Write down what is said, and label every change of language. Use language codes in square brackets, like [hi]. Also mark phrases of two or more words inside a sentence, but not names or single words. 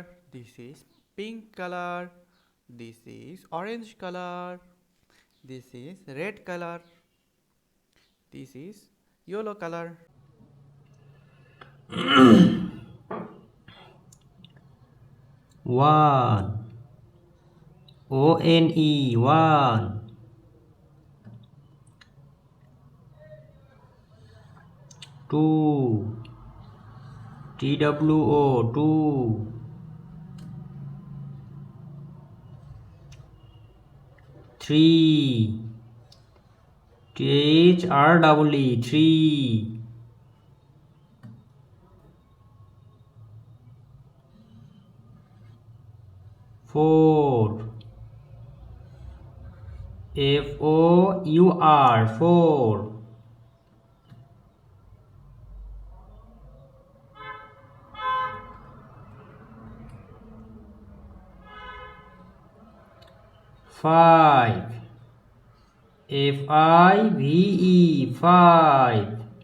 [en] This is pink color. This is orange color. This is red color. This is yellow color. One. O-N-E, one. Two. T-W-O, two. Three. T-H-R-E-E, three. Four. F-O-U-R, four. Five. F-I-V-E, five.